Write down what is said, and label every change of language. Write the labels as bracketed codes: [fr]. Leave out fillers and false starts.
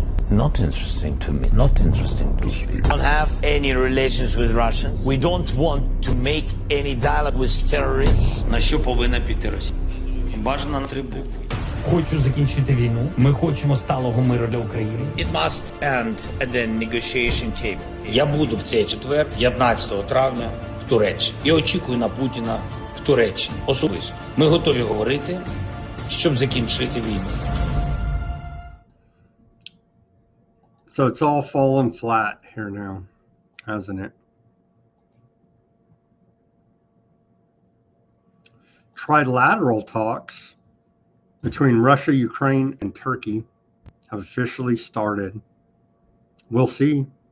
[en] It's not interesting for me. Not interesting to me. Not interesting to speak. We don't have any relations with Russia. We don't want to make any dialogue with terrorists. [uk] На що повинна піти Росія? Бажано на 3 букви. Хочу закінчити війну. Ми хочемо сталого миру для України. [en] It must end at the negotiation table. [uk] Я буду в цей четвер, 15 травня, в Туреччині. І очікую на Путіна в Туреччині. Особисто. Ми готові говорити, щоб закінчити війну. [en] So it's all fallen flat here now, hasn't it? Trilateral talks between Russia, Ukraine, and Turkey have officially started. We'll see.